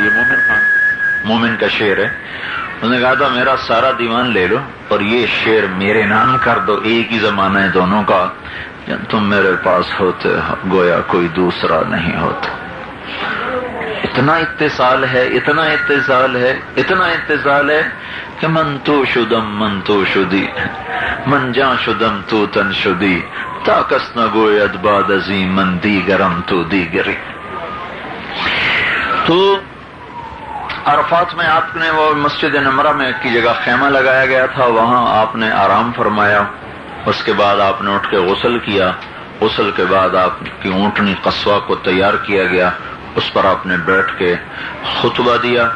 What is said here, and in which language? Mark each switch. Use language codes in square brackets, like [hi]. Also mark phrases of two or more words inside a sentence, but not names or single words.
[ur] یہ مومن خان، مومن کا شعر ہے۔ انہوں نے کہا تھا میرا سارا دیوان لے لو اور یہ شعر میرے نام کر دو، ایک ہی زمانہ ہے دونوں کا۔ تم میرے پاس ہوتے گویا کوئی دوسرا نہیں ہوتا۔ اتنا اتصال ہے، اتنا اتصال ہے، اتنا اتصال ہے کہ [fa] من تو شدم من تو شدی، من جان شدم تو تن شدی، تا کس نہ گوید بعد ازی من دیگرم تو دیگری۔ [ur] تو عرفات میں آپ نے وہ مسجد نمرہ میں کی جگہ خیمہ لگایا گیا تھا، وہاں آپ نے آرام فرمایا۔ اس کے بعد آپ نے اٹھ کے غسل کیا، غسل کے بعد آپ کی اونٹنی قصوہ کو تیار کیا گیا، اس پر آپ نے بیٹھ کے خطبہ دیا۔